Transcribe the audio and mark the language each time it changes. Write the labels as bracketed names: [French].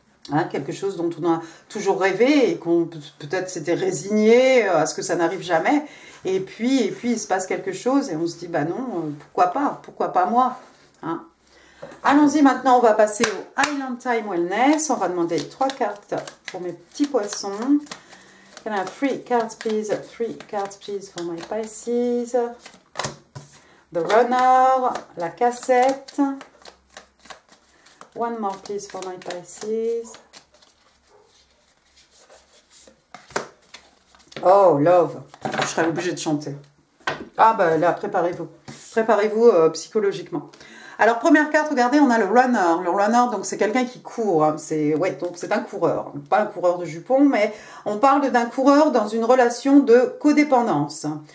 [French] Hein, quelque chose dont on a toujours rêvé et qu'on peut-être s'était résigné à ce que ça n'arrive jamais. Et puis il se passe quelque chose et on se dit, bah non, pourquoi pas moi, hein. Allons-y maintenant, on va passer au Island Time Wellness. On va demander 3 cartes pour mes petits poissons. [English] Can I have 3 cards, please? 3 cards, please, for my Pisces. The Runner, [French] la cassette. [English] One more, please, for my Pisces. Oh, Love. [French] Je serais obligée de chanter. Ah, bah là, préparez-vous. Préparez-vous psychologiquement. Alors, première carte, regardez, on a le runner. Le runner, donc, c'est quelqu'un qui court. Hein. Donc, c'est un coureur. Pas un coureur de jupons, mais on parle d'un coureur dans une relation de codépendance.